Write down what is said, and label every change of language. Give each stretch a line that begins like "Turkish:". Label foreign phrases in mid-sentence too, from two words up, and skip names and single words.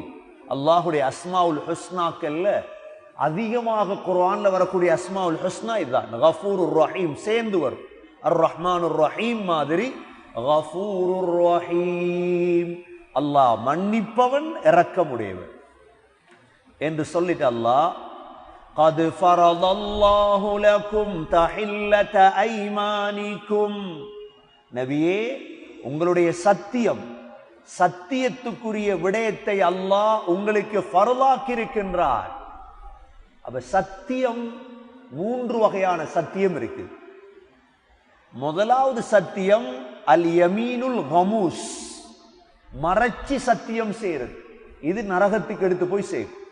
Tamil: அல்லாஹுடைய
Arabic: الأسماء الحسنى
Tamil: அதிகமாக குர்ஆன்ல வரக்கூடிய
Arabic: الأسماء الحسنى
Tamil: இதுதான்,
Arabic: غفور رحيم
Tamil: சேர்ந்து வரும்.
Arabic: الرحمن الرحيم
Tamil: மாதிரி
Arabic: غفور رحيم,
Tamil: அல்லாஹ் மன்னிப்பவன் இரக்கமுடையவன் என்று சொல்லிட்டு அல்லாஹ்
Arabic: قد فرض الله لكم تحلة أيمانكم,
Tamil: நபியே உங்களுடைய சத்தியம், சத்தியத்துக்குரிய விடயத்தை அல்லாஹ் உங்களுக்கு ஃபர்லாக்கி இருக்கின்றார். அப்ப சத்தியம் மூன்று வகையான சத்தியம் இருக்கு. முதலாவது சத்தியம்
Arabic: اليمين الغموس,
Tamil: மறைச்சி சத்தியம் செய்யறது, இது நரகத்துக்கு எடுத்து போய் சேரும்.